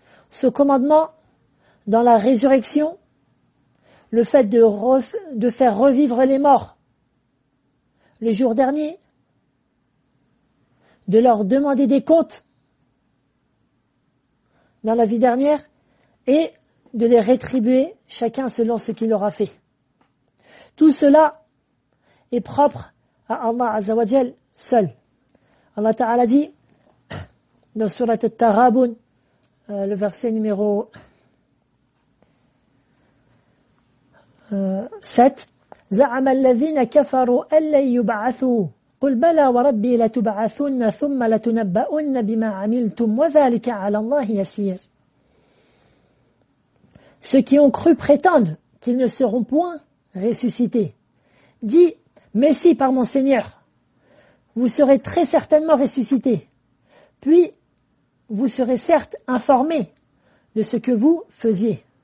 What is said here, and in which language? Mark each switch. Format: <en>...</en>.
<fr>Ce commandement dans la résurrection, le fait de faire revivre les morts le jour dernier, de leur demander des comptes dans la vie dernière et de les rétribuer chacun selon ce qu'il aura fait. Tout cela est propre à Allah Azza wa Jal seul. Allah Ta'ala dit dans surat At-Taghabun, le verset numéro 7,</fr> <ar>زعم الذين كفروا أن لن يبعثوا قل بلى وربي لتبعثن ثم لتنبؤن بما عملتم وذلك على الله يسير.</ar> <fr>Ceux qui ont cru prétendent qu'ils ne seront point ressuscités. Dis, mais si par mon Seigneur, vous serez très certainement ressuscités. Puis, vous serez certes informés de ce que vous faisiez.</fr>